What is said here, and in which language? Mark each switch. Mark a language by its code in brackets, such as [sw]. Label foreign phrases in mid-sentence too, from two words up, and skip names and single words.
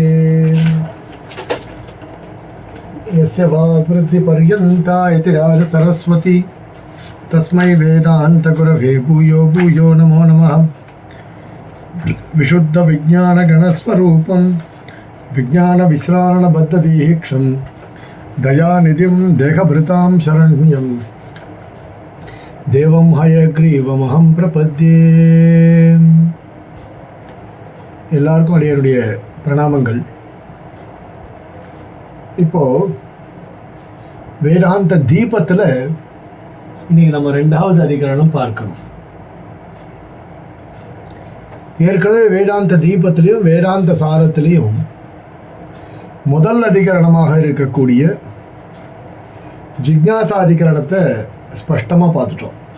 [sa] यस्य वाग्वृद्धिपर्यन्ता यतिराज सरस्वती तस्मै वेदांत गुरवे भूयो भूयो नमो नमः विशुद्ध विज्ञान गणस्वरूपं विज्ञान विश्रारण बद्धदीक्षं दयानिधिं देहभृतां शरण्यं देवं हयग्रीवमहं प्रपद्ये. [ta] எல்லாருக்கும் அடியனுடைய பிரணாமங்கள். இப்போ வேதாந்த தீபத்தில் இன்னைக்கு நம்ம 2வது அதிகரணம் பார்க்கணும். ஏற்கனவே வேதாந்த தீபத்திலையும் வேதாந்த சாரத்திலையும் முதல் அதிகரணமாக இருக்கக்கூடிய ஜிக்ஞாசாதிகரணத்தை ஸ்பஷ்டமாக பார்த்துட்டோம்.